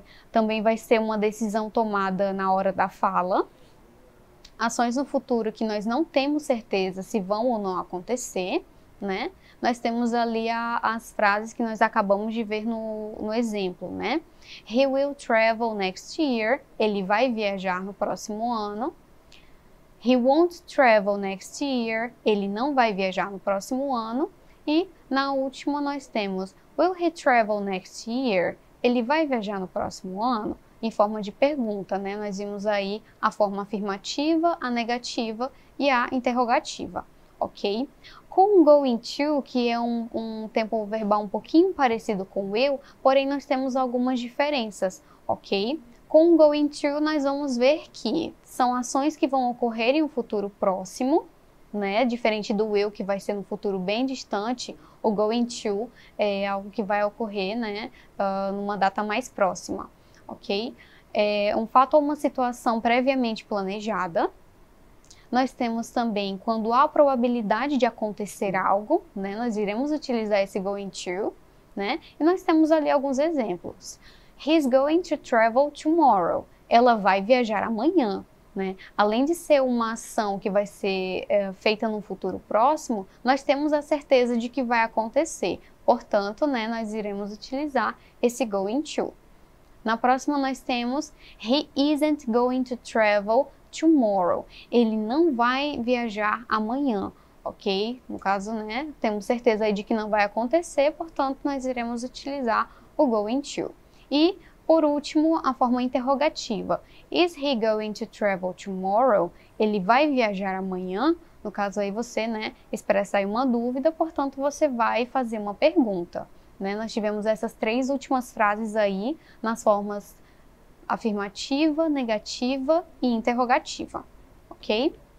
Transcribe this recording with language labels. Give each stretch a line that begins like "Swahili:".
Portuguese: Também vai ser uma decisão tomada na hora da fala. Ações no futuro que nós não temos certeza se vão ou não acontecer, né? Nós temos ali as frases que nós acabamos de ver no exemplo, né?
English: He will travel next year.
Portuguese: Ele vai viajar no próximo ano.
English: He won't travel next year.
Portuguese: Ele não vai viajar no próximo ano. E na última nós temos
English: will he travel next year?
Portuguese: Ele vai viajar no próximo ano? Em forma de pergunta, né? Nós vimos aí a forma afirmativa, a negativa e a interrogativa, ok? Com o going to, que é um tempo verbal um pouquinho parecido com o will, porém nós temos algumas diferenças, ok? Com o going to, nós vamos ver que são ações que vão ocorrer em um futuro próximo, né? Diferente do will, que vai ser no futuro bem distante, o going to é algo que vai ocorrer, né, numa data mais próxima, ok? um fato ou uma situação previamente planejada. Nós temos também quando há probabilidade de acontecer algo, né? Nós iremos utilizar esse going to, né? E nós temos ali alguns exemplos.
English: He's going to travel tomorrow.
Portuguese: Ela vai viajar amanhã, né? Além de ser uma ação que vai ser feita no futuro próximo, nós temos a certeza de que vai acontecer. Portanto, né, nós iremos utilizar esse going to. Na próxima nós temos
English: he isn't going to travel tomorrow.
Portuguese: Ele não vai viajar amanhã, ok? No caso, né, temos certeza aí de que não vai acontecer, portanto, nós iremos utilizar o going to. E, por último, a forma interrogativa.
English: Is he going to travel tomorrow?
Portuguese: Ele vai viajar amanhã? No caso aí você, né, expressa aí uma dúvida, portanto, você vai fazer uma pergunta. Né? Nós tivemos essas 3 últimas frases aí nas formas afirmativa, negativa e interrogativa, ok?